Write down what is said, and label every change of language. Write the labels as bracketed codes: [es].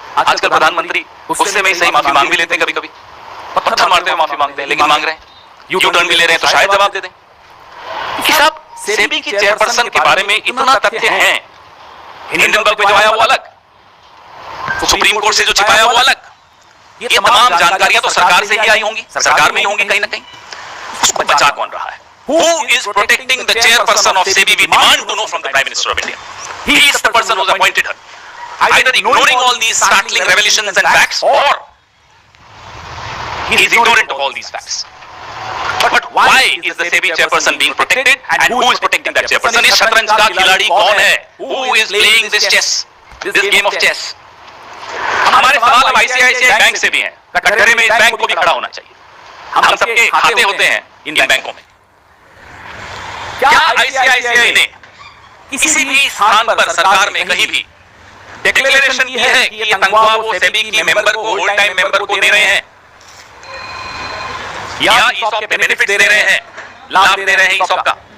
[hi] आजकल प्रधानमंत्री गुस्से में ही सही माफी मांग भी लेते हैं, कभी कभी पत्थर मारते हुए माफी मांगते हैं, लेकिन मांग रहे हैं, यू टर्न भी ले रहे हैं, तो शायद जवाब दे दें कि साहब सेबी की चेयरपर्सन के बारे में इतना तथ्य है, हिंडनबर्ग पे जो आया वो अलग, सुप्रीम कोर्ट से जो छिपाया वो अलग, ये तमाम जानकारियां तो सरकार से ही आई होंगी, सरकार में ही होंगी कहीं ना कहीं, उसको बचा कौन रहा है? [en] Who is protecting the chairperson of SEBI? We demand to know from the Prime Minister of India. He is the person who has appointed her. Either ignoring all these startling revelations and facts, or he is ignorant of all these facts. But why is the SEBI chairperson being protected, and who is protecting that chairperson? [hi] इस शतरंज का खिलाड़ी कौन है? [en] Who is playing this chess, this game of chess? [hi] हमारे सवाल अब ICICI bank से भी हैं। कटघरे में इस बैंक को भी खड़ा होना चाहिए। हम सबके खाते होते हैं इन बैंकों में। क्या ICICI ने किसी भी स्थान पर सरकार में कहीं भी डिक्लेरेशन की है कि ये तनख्वाह वो सेबी की मेंबर को, होल्ड टाइम मेंबर को दे रहे हैं, या ईसॉप के बेनिफिट दे रहे हैं, लाभ दे रहे हैं ईसॉप का?